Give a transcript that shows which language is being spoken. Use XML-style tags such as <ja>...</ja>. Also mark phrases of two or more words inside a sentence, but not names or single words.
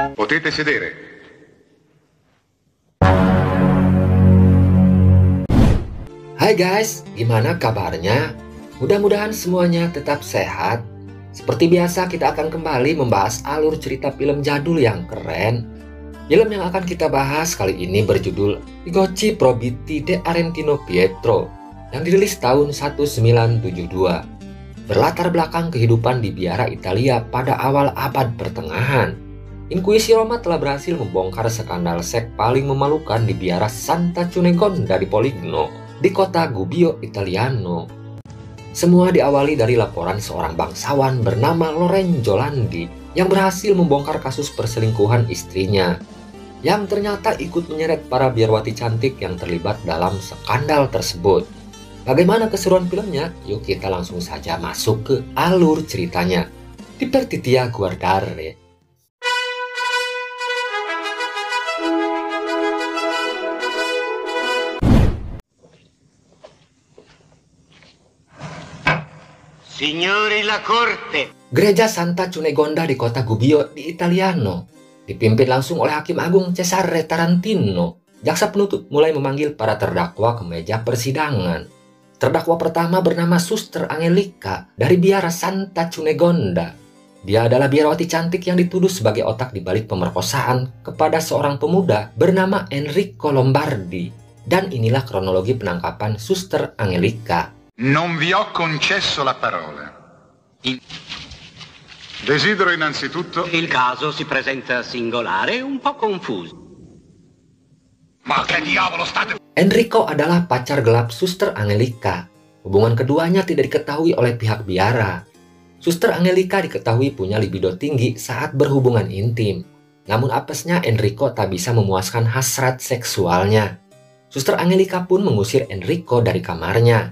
<it>Potete sedere.</it> <en>Hai guys,</en> <id>gimana kabarnya? Mudah-mudahan semuanya tetap sehat. Seperti biasa kita akan kembali membahas alur cerita film jadul yang keren. Film yang akan kita bahas kali ini berjudul I Gocci Probitti de Arentino Pietro yang dirilis tahun 1972. Berlatar belakang kehidupan di Biara Italia pada awal abad pertengahan. Inkuisi Roma telah berhasil membongkar skandal seks paling memalukan di Biara Santa Cunegonda di Poligno, di kota Gubbio Italiano. Semua diawali dari laporan seorang bangsawan bernama Lorenzo Landi yang berhasil membongkar kasus perselingkuhan istrinya, yang ternyata ikut menyeret para biarawati cantik yang terlibat dalam skandal tersebut. Bagaimana keseruan filmnya? Yuk kita langsung saja masuk ke alur ceritanya.</id> <it>Divertitia guardare. Signori la corte.</it> <id>Gereja Santa Cunegonda di kota Gubbio di Italiano dipimpin langsung oleh Hakim Agung Cesare Tarantino. Jaksa penuntut mulai memanggil para terdakwa ke meja persidangan. Terdakwa pertama bernama Suster Angelica dari Biara Santa Cunegonda. Dia adalah biarawati cantik yang dituduh sebagai otak di balik pemerkosaan kepada seorang pemuda bernama Enrico Lombardi. Dan inilah kronologi penangkapan Suster Angelica.</id> <it>Non vi ho concesso la parola. Desidero innanzitutto... Il caso si presenta singolare e un po' confuso. Ma che diavolo state...</it> <id>Enrico adalah pacar gelap Suster Angelica. Hubungan keduanya tidak diketahui oleh pihak biara. Suster Angelica diketahui punya libido tinggi saat berhubungan intim. Namun apesnya Enrico tak bisa memuaskan hasrat seksualnya. Suster Angelica pun mengusir Enrico dari kamarnya.</id>